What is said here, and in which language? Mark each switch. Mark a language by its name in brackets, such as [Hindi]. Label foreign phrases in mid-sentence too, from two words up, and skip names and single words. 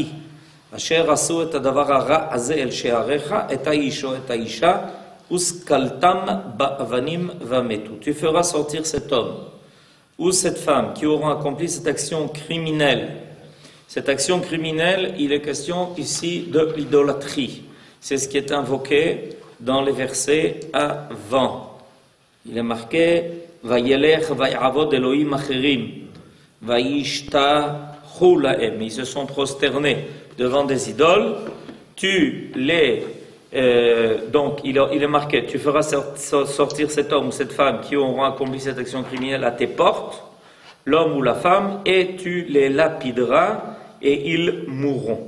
[French] Tu feras sortir cet homme ou cette femme qui auront accompli cette action criminelle. Cette action criminelle, il est question ici de l'idolâtrie. C'est ce qui est invoqué dans les versets avant. Il est marqué [Hebrew] וילך ויעבד אלהים אחרים וישתחוו להם. [French] Ils se sont prosternés devant des idoles, donc il est marqué, tu feras sortir cet homme ou cette femme qui auront accompli cette action criminelle à tes portes, l'homme ou la femme, et tu les lapideras et ils mourront.